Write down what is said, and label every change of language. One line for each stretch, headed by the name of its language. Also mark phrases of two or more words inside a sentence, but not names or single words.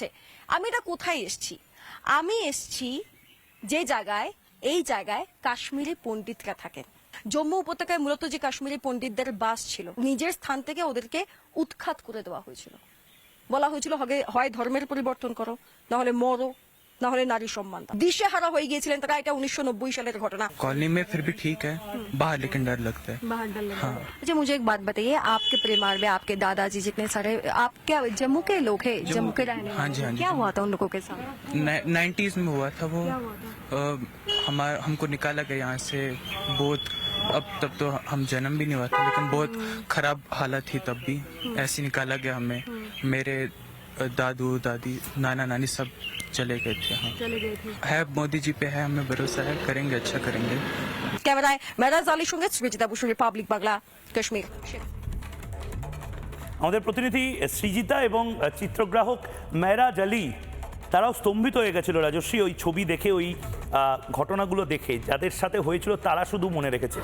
Bangla: আমি এটা কোথায় এসছি? আমি এসছি যে জায়গায়, এই জায়গায় কাশ্মীরি পণ্ডিতরা থাকেন। জম্মু উপত্যকায় মূলত যে কাশ্মীরি পণ্ডিতদের বাস ছিল, নিজের স্থান থেকে ওদেরকে উৎখাত করে দেওয়া হয়েছিল। বলা হয়েছিল হয় ধর্মের পরিবর্তন করো, নাহলে মরো, না হলে নারী সম্মান দিশেহারা হয়ে গিয়েছিলেন তারা। এটা 1990 সালের ঘটনা।
Hindi: कॉलोनी में फिर भी ठीक है, बाहर लेकिन डर लगता है। बाहर डर लगता है। अच्छा, मुझे एक बात बताइए, आपके परिवार में आपके दादाजी जितने सारे, आप क्या जम्मू के लोग हैं? जम्मू के रहने वाले? हाँ जी, हाँ जी। क्या हुआ था उन लोगों के साथ? 90s में हुआ था वो। हमको निकाला गया यहाँ से बहुत, अब तब तो हम जन्म भी नहीं हुआ था, लेकिन बहुत खराब हालत थी तब भी। ऐसे निकाला गया हमें। मेरे दादू दादी नाना नानी सब चले गए थे। हाँ, चले गए थे। है मोदी जी पे है, हमें भरोसा है, करेंगे, अच्छा करेंगे।
Bangla: ক্যামেরায় মেরাজ আলীর সঙ্গে সৃজিতা বসু, রিপাবলিক বাংলা, কাশ্মীর। আমাদের প্রতিনিধি সৃজিতা এবং চিত্রগ্রাহক মেরাজ আলী তারাও স্তম্ভিত হয়ে গেছিল রাজস্বী, ওই ছবি দেখে, ওই ঘটনাগুলো দেখে। যাদের সাথে হয়েছিল তারা শুধু মনে রেখেছে।